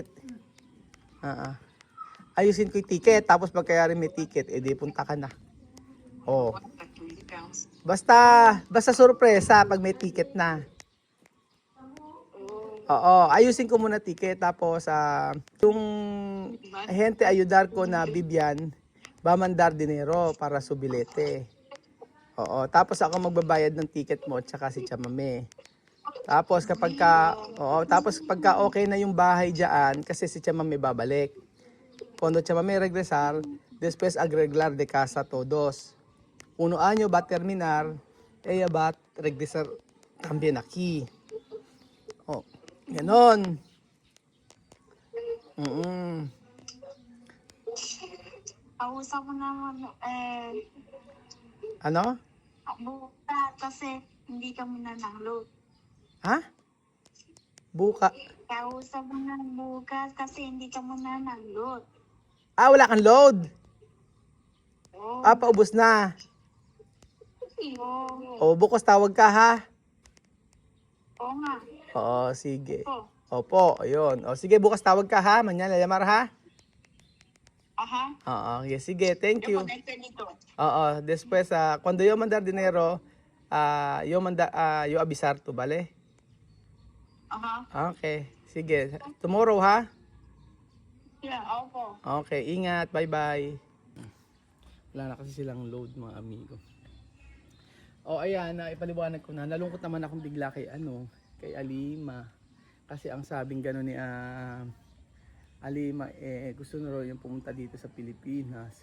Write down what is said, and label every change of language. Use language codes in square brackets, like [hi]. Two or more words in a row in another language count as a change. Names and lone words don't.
[tl] Ah, ah. Ayusin ko yung ticket. Tapos pagkayari may ticket, edi punta ka na. Oh. [en] 120 pounds. [tl] Basta sorpresa pag may ticket na. Oo, ayusin ko muna ticket tapos yung [es] gente ayudar [tl] ko na Bibian, [es] va mandar dinero para su bilete. [tl] Oo, tapos ako magbabayad ng ticket mo tsaka si Chamame. Tapos tapos pagka okay na yung bahay diyan kasi si Chamame babalik. [es] Cuando Chamame regresar, después arreglar de casa todos. 1 año va a terminar, ella va a regresar también aquí. [tl] Oh, ganon. Mm. Kausap mo naman, Ano? bukas kasi hindi ka muna ng load. Ha? Buka. Kausap mo na bukas kasi hindi ka muna ng load. Wala kang load. Oo. Paubos na. Oo. O, bukas tawag ka ha. Oo nga. Oo, sige. Opo. Opo, ayun. O, sige, bukas tawag ka ha. [es] Mañana llamar [tl] ha. Aha. Oo, yes, sige, [en] thank you. [tl] Yung connected dito. Oo, [es] después, cuando yo mandar dinero, yo avisar tu, vale? Aha. [tl] Okay, sige. Tomorrow ha? Yeah, opo. Okay, ingat. Bye-bye. Wala na kasi silang load, mga amigo. O, ayan, ipaliwanag ko na. Nalungkot naman akong bigla kay Alima. Kasi ang sabing gano'n ni Alima, gusto na raw yung pumunta dito sa Pilipinas.